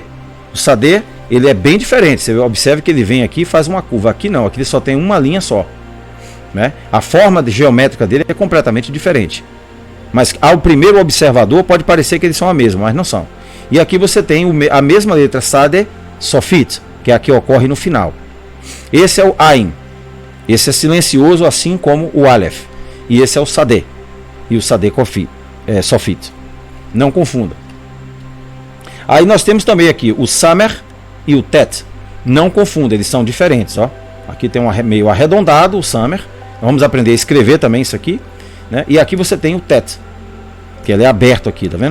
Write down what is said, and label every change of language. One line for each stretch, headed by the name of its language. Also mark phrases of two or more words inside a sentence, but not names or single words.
Portuguese: O sadeh, ele é bem diferente. Você observe que ele vem aqui e faz uma curva. Aqui não, aqui ele só tem uma linha só, né? A forma geométrica dele é completamente diferente. Mas ao primeiro observador pode parecer que eles são a mesma, mas não são. E aqui você tem a mesma letra sadeh, sofit, que é a que ocorre no final. Esse é o ain. Esse é silencioso, assim como o aleph. E esse é o sadeh. E o sadeh sofit. Não confunda. Aí nós temos também aqui o samer e o tet. Não confunda, eles são diferentes, ó. Aqui tem um meio arredondado, o samer. Vamos aprender a escrever também isso aqui, né? E aqui você tem o tet, que ele é aberto aqui, tá vendo?